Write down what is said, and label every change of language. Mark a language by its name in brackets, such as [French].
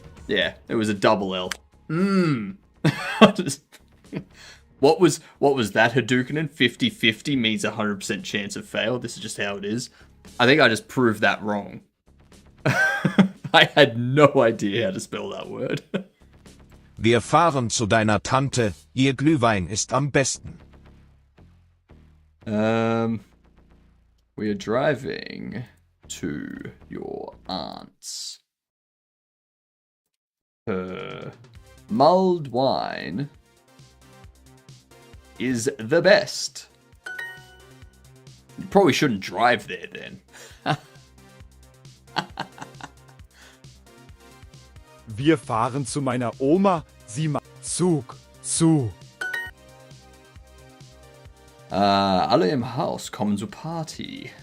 [English] Yeah, it was a double L. What was that, Hadouken? 50-50 means 100% chance of fail. This is just how it is. I think I just proved that wrong. I had no idea how to spell that word. [German] Wir fahren zu deiner Tante, ihr Glühwein ist am besten. [English] We are driving to your aunt's. Her mulled wine is the best. You probably shouldn't drive there then. [German] Wir fahren zu meiner Oma, sie macht Zug, zu. Alle im Haus kommen zur Party.